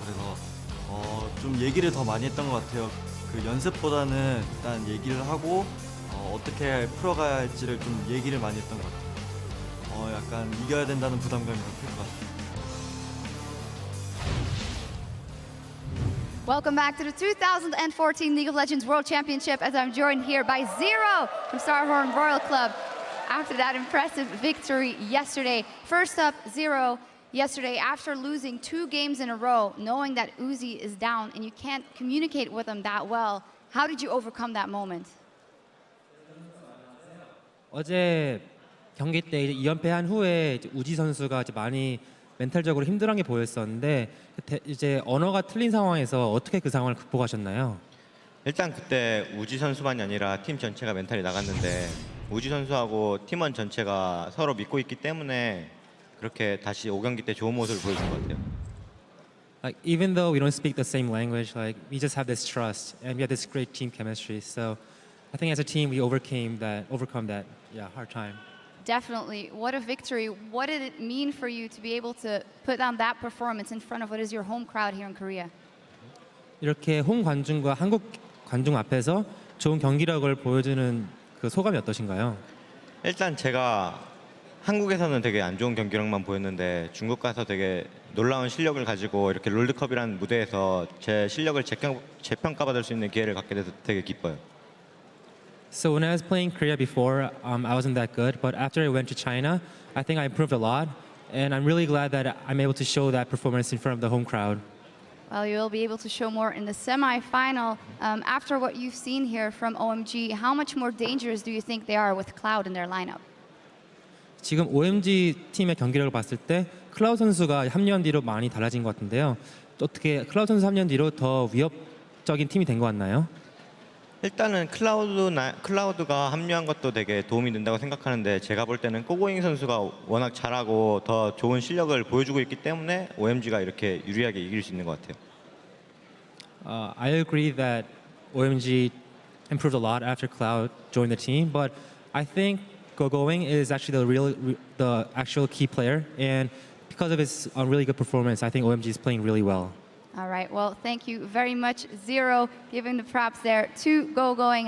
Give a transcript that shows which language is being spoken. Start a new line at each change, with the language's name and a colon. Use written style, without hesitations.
Korean: 그래서 좀 얘기를 더 많이 했던 것 같아요. 그 연습보다는 일단 얘기를 하고 어떻게 풀어가야 할지를 좀 얘기를 많이 했던 것 같아요. 약간 이겨야 된다는 부담감이 더 클 것 같아요.
English: Welcome back to the 2014 League of Legends World Championship as I'm joined here by Zero from Starhorn Royal Club. After that impressive victory yesterday. First up, Zero, yesterday after losing 2 games in a row, knowing that Uzi is down and you can't communicate with him that well, how did you overcome that moment?
Korean: 어제 경기 때 이제 2연패한 후에 이제 우지 선수가 이제 많이 멘탈적으로 힘들어한 게 보였었는데 이제 언어가 틀린 상황에서 어떻게 그 상황을 극복하셨나요? 일단 그때 우지 선수만이 아니라 팀 전체가 멘탈이 나갔는데 우지 선수하고 팀원 전체가 서로 믿고 있기 때문에 그렇게 다시 5경기 때 좋은 모습을 보여준 것 같아요.
English: Like even though we don't speak the same language, like we just have this trust and we have this great team chemistry. So I think as a team we overcome that hard time. Definitely. What a victory. What did it mean for you to be able to put on that performance in front of what is your home crowd here in Korea?
Korean: 이렇게 홈 관중과 한국 관중 앞에서 좋은 경기력을 보여주는 그 소감이 어떠신가요? 일단 제가 한국에서는 되게 안 좋은 경기력만 보였는데 중국 가서 되게 놀라운 실력을 가지고 이렇게 롤드컵이라는 무대에서 제 실력을 재평가받을 수 있는 기회를 갖게 돼서 되게 기뻐요.
English: So when I was playing Korea before, I wasn't that good. But after I went to China, I think I improved a lot. And I'm really glad that I'm able to show that performance in front of the home crowd. Well, you'll be able to show more in the semi-final. After what you've seen here from OMG, how much more dangerous do you think they are with Cloud in their lineup?
Korean: 지금 OMG 팀의 경기력을 봤을 때 클라우드 선수가 합류한 뒤로 많이 달라진 것 같은데요. 어떻게 클라우드 선수 합류한 뒤로 더 위협적인 팀이 된 것 같나요? 일단은 클라우드가 합류한 것도 되게 도움이 된다고 생각하는데 제가 볼 때는 꼬고잉 선수가 워낙 잘하고 더 좋은 실력을 보여주고 있기 때문에 OMG가 이렇게 유리하게 이길 수 있는 것 같아요.
English: I agree that OMG improved a lot after Cloud joined the team, but I think Going is actually the actual key player, and because of his really good performance, I think OMG is playing really well. All right, well, thank you very much, Zero, giving the props there to Going.